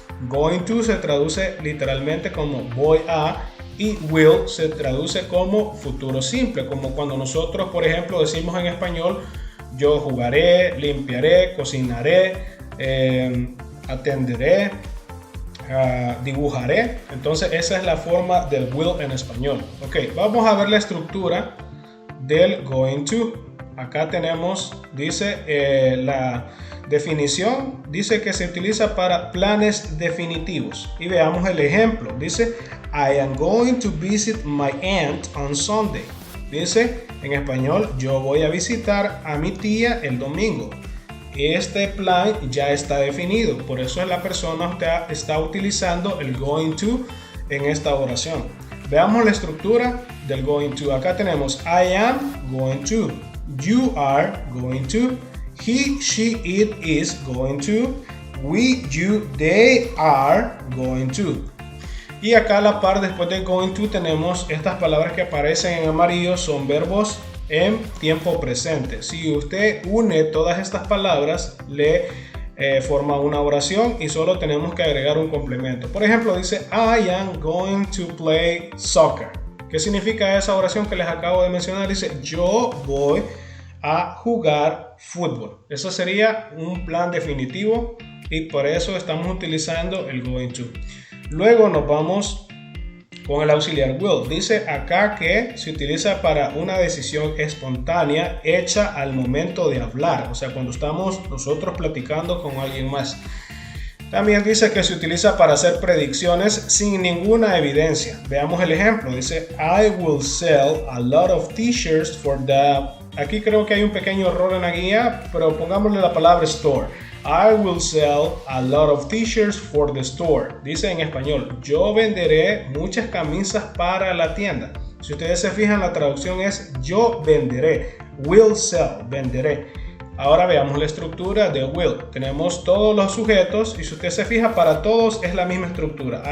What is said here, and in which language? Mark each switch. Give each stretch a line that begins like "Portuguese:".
Spanish: Going to se traduce literalmente como voy a y will se traduce como futuro simple, como cuando nosotros, por ejemplo, decimos en español, yo jugaré, limpiaré, cocinaré, atenderé, dibujaré. Entonces esa es la forma del will en español. Ok, vamos a ver la estructura del going to. Acá tenemos, dice la definición, dice que se utiliza para planes definitivos. Y veamos el ejemplo.
English: Dice, I am going to visit my aunt on Sunday.
Spanish: Dice en español, yo voy a visitar a mi tía el domingo. Este plan ya está definido, por eso la persona está utilizando el going to en esta oración. Veamos la estructura del going to. Acá tenemos
English: I am going to, you are going to, he, she, it is going to, we, you, they are going to.
Spanish: Y acá a la par después de going to tenemos estas palabras que aparecen en amarillo, son verbos en tiempo presente. Si usted une todas estas palabras, le forma una oración y solo tenemos que agregar un complemento. Por ejemplo, dice
English: I am going to play soccer.
Spanish: ¿Qué significa esa oración que les acabo de mencionar? Dice yo voy a jugar fútbol. Eso sería un plan definitivo y por eso estamos utilizando el going to. Luego nos vamos con el auxiliar will. Dice acá que se utiliza para una decisión espontánea hecha al momento de hablar, o sea, cuando estamos nosotros platicando con alguien más. También dice que se utiliza para hacer predicciones sin ninguna evidencia. Veamos el ejemplo.
English: Dice, I will sell a lot of t-shirts for the...
Spanish: Aquí creo que hay un pequeño error en la guía, pero pongámosle la palabra store.
English: I will sell a lot of t-shirts for the store.
Spanish: Dice en español, yo venderé muchas camisas para la tienda. Si ustedes se fijan, la traducción es yo venderé.
English: Will sell,
Spanish: venderé. Ahora veamos la estructura de will. Tenemos todos los sujetos y si usted se fija, para todos es la misma estructura.